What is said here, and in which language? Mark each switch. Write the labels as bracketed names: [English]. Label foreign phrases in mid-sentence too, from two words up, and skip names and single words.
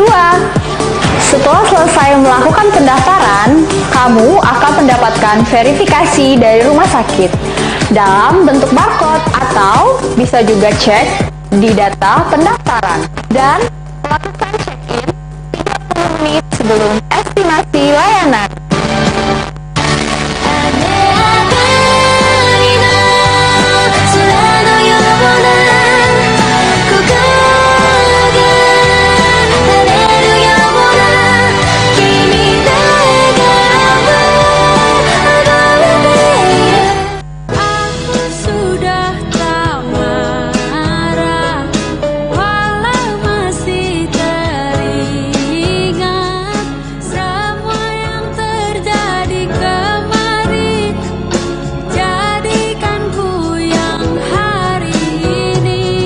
[Indonesian] Setelah selesai melakukan pendaftaran, kamu akan mendapatkan verifikasi dari rumah sakit dalam bentuk barcode atau bisa juga cek di data pendaftaran dan lakukan check-in 30 menit sebelum estimasi layanan. [Japanese] 雨上がりの空のような心が晴れるような君の笑顔は溢れている [Indonesian] Aku sudah tak marah walau masih teringat semua yang terjadi kemarin. Jadikanku yang hari ini.